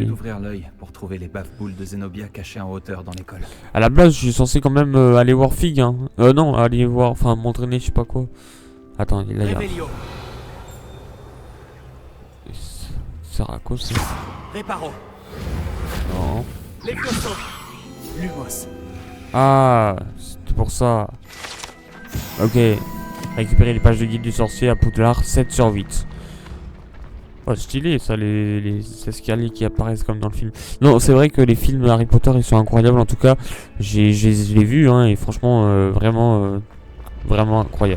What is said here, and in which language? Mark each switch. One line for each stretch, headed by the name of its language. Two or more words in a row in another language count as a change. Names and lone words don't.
French: d'ouvrir l'œil pour trouver les bave-boules de Zenobia cachées en hauteur dans l'école. À la base, je suis censé quand même aller voir Fig, hein. Non, aller voir... Enfin, m'entraîner, je sais pas quoi. Attends, là, il y a... Revelio. Ça sert à quoi ça? Reparo. Non. Levioso. Lumos. Ah, c'était pour ça. Ok. Récupérer les pages de guide du sorcier à Poudlard, 7 sur 8. Oh, stylé ça, les escaliers qui apparaissent comme dans le film. Non, c'est vrai que les films Harry Potter, ils sont incroyables. En tout cas, je l'ai vu, hein, et franchement, vraiment incroyable.